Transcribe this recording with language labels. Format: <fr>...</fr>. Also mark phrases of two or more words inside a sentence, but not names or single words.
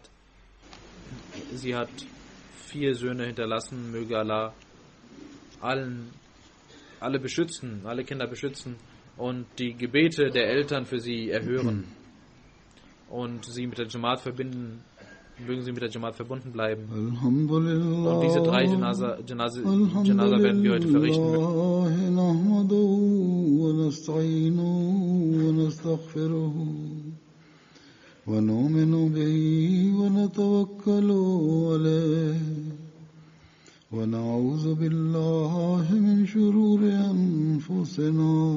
<de>Sie hat 4 Söhne hinterlassen, möge Allah alle beschützen, alle Kinder beschützen und die Gebete der Eltern für sie erhören und sie mit der Jamaat verbinden, mögen sie mit der Jamaat verbunden bleiben. Und diese 3 Janaza werden wir heute verrichten.</de> <ar>ونؤمن به ونتوكل عليه ونعوذ بالله من شرور أنفسنا</ar>